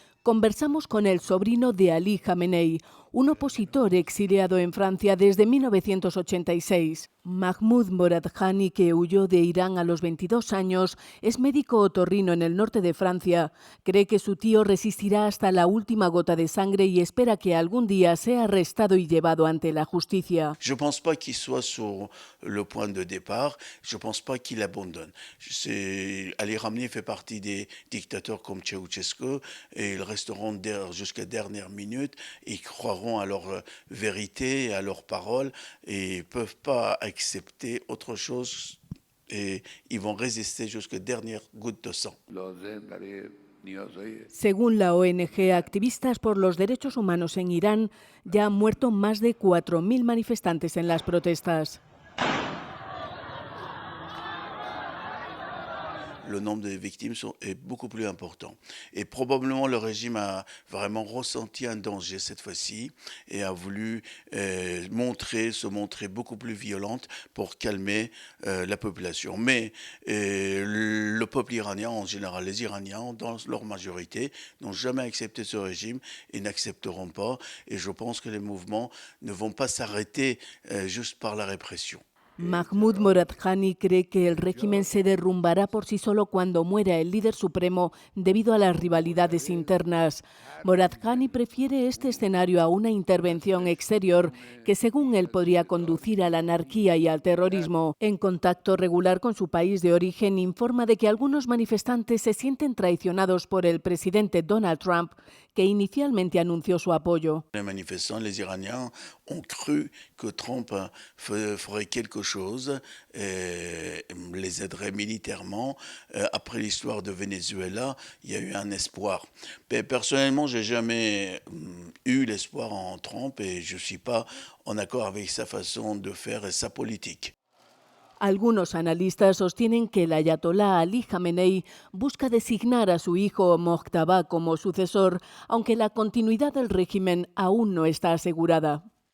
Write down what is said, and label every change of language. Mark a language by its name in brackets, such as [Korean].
[Spanish] conversamos con el sobrino de Ali Khamenei, un opositor exiliado en Francia desde 1986. Mahmoud Moradkhani, que huyó de Irán a los 22 años, es médico otorrino en el norte de Francia. Cree que su tío resistirá hasta la última gota de sangre y espera que algún día sea arrestado y llevado ante la justicia. [French] Je ne pense pas qu'il soit sur le point de départ. Je ne pense pas qu'il abandonne. Ali Khamenei fait partie des dictateurs comme Ceausescu et ils resteront jusqu'à dernière minute. Ils croiront à leur vérité, à leurs paroles et ne peuvent pas accepter autre chose et ils vont résister jusqu'à dernière goutte de sang. [Spanish] Según la ONG Activistas por los Derechos Humanos en Irán, ya han muerto más de 4.000 manifestantes en las protestas. [French] Le nombre de victimes est beaucoup plus important. Et probablement le régime a vraiment ressenti un danger cette fois-ci et a voulu se montrer beaucoup plus violente pour calmer la population. Mais le peuple iranien, en général les Iraniens, dans leur majorité, n'ont jamais accepté ce régime et n'accepteront pas. Et je pense que les mouvements ne vont pas s'arrêter juste par la répression. [Spanish] Mahmoud Moradkhani cree que el régimen se derrumbará por sí solo cuando muera el líder supremo debido a las rivalidades internas. Moradkhani prefiere este escenario a una intervención exterior que, según él, podría conducir a la anarquía y al terrorismo. En contacto regular con su país de origen, informa de que algunos manifestantes se sienten traicionados por el presidente Donald Trump, que inicialmente anunció su apoyo. [French] Les manifestants, les Iraniens, ont cru que Trump ferait quelque chose, les aiderait militairement. Après l'histoire de Venezuela, il y a eu un espoir. Mais personnellement, j'ai jamais eu l'espoir en Trump et je suis pas en accord avec sa façon de faire et sa politique. [Spanish] Algunos analistas sostienen que el ayatolá Ali Khamenei busca designar a su hijo Mojtaba como sucesor, aunque la continuidad del régimen aún no está asegurada.